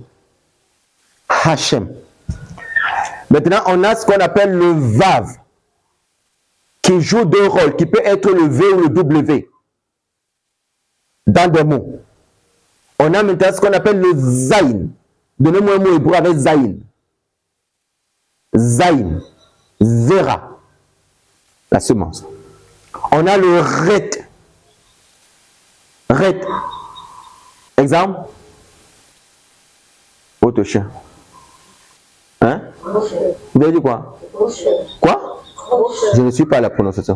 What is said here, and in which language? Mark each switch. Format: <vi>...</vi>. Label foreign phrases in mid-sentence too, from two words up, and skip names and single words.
<fr>Hachem. Maintenant, on a ce qu'on appelle le Vav, qui joue deux rôles, qui peut être le V ou le W dans des mots. On a maintenant ce qu'on appelle le Zayin. Donnez-moi un mot hébreu avec Zayin. Zayin. Zera. La semence. On a le Ret. Ret. Exemple. Votre chien. Hein? Vous avez dit quoi? Quoi? Je ne suis pas à la prononciation.</fr>